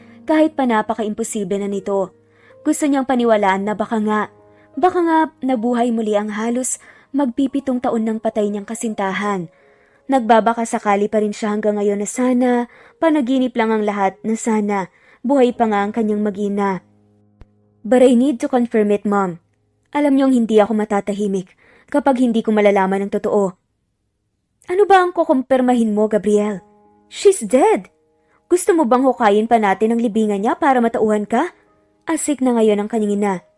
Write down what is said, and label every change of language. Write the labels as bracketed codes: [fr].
[tl] Kahit pa napaka-imposible na nito. Gusto niyang paniwalaan na baka nga nabuhay muli ang halos magpipitong taon ng patay niyang kasintahan. Nagbabaka sakali pa rin siya hanggang ngayon na sana, panaginip lang ang lahat na sana, buhay pa nga ang kanyang mag-ina. [en] But I need to confirm it, Mom. [tl] Alam niyong hindi ako matatahimik kapag hindi ko malalaman ang totoo. Ano ba ang kukumpirmahin mo, Gabriel? [en] She's dead! [tl] Gusto mo bang hukayin pa natin ang libingan niya para matauhan ka? Asik na ngayon ang kanyang ina.